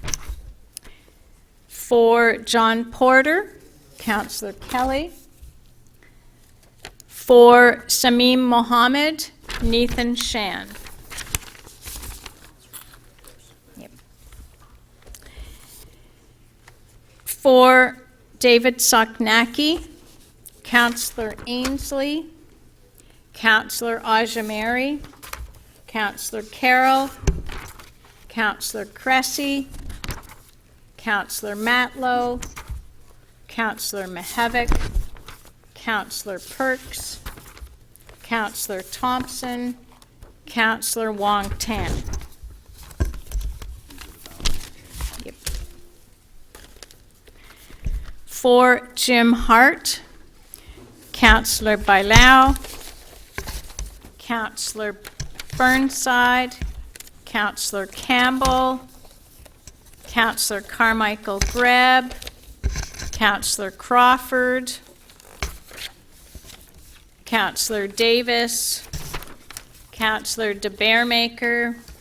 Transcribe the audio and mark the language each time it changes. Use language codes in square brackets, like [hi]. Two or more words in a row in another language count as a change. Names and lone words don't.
[en] For John Porter, Councillor Kelly. For Samim Mohammed, Nathan Shan. Yep. For David Soknacki, Councillor Ainsley, Councillor Ajamari, Councillor Carroll, Councillor Cressy, Councillor Matlow, Councillor Mihevik, Councillor Perks, Councillor Thompson, Councillor Wong Tam. Yep. For Jim Hart, Councillor Bailao, Councillor Burnside, Councillor Campbell, Councillor Carmichael Greb, Councillor Crawford, Councillor Davis, Councillor DeBearmaker,